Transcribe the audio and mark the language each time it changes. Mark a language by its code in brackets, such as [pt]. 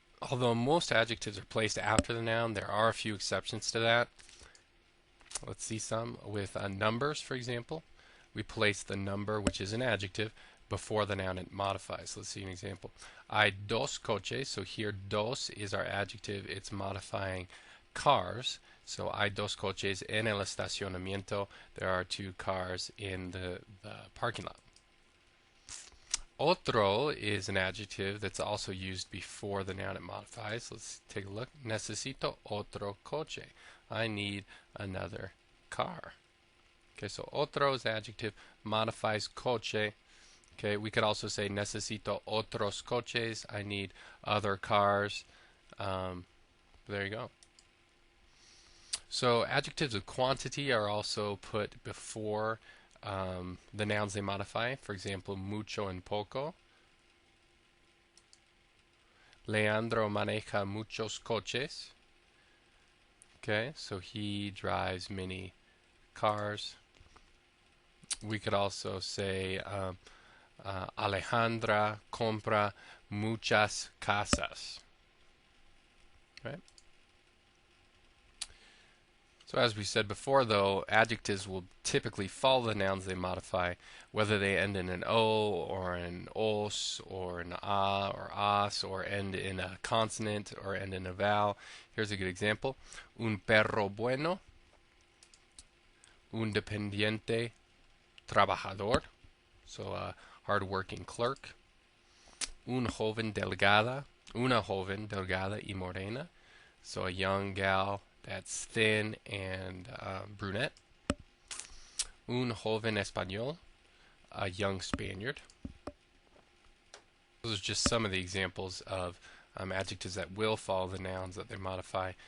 [en] Although most adjectives are placed after the noun, there are a few exceptions to that. Let's see some. With numbers, for example, we place the number, which is an adjective, before the noun it modifies. Let's see an example. [es] Hay dos coches. [en] So here, dos is our adjective. It's modifying cars. [es] So hay dos coches en el estacionamiento. [en] There are 2 cars in the parking lot. Otro is an adjective that's also used before the noun it modifies. Let's take a look. [es] Necesito otro coche. [en] I need another car. Okay, so otro is adjective, modifies coche. Okay, we could also say [es] necesito otros coches. [en] I need other cars. There you go. So adjectives of quantity are also put before the nouns they modify. For example, mucho and poco. [es] Leandro maneja muchos coches. [en] Okay, so he drives many cars. We could also say Alejandra [es] compra muchas casas. [en] Right? So as we said before, though, adjectives will typically follow the nouns they modify, whether they end in an O or an os or an a or as, or end in a consonant or end in a vowel. Here's a good example. [es] Un perro bueno. Un dependiente trabajador. [en] So a hard-working clerk. [es] Un joven delgada. Una joven delgada y morena. [en] So a young gal that's thin and brunette. [es] Un joven español, [en] a young Spaniard. Those are just some of the examples of adjectives that will follow the nouns that they modify.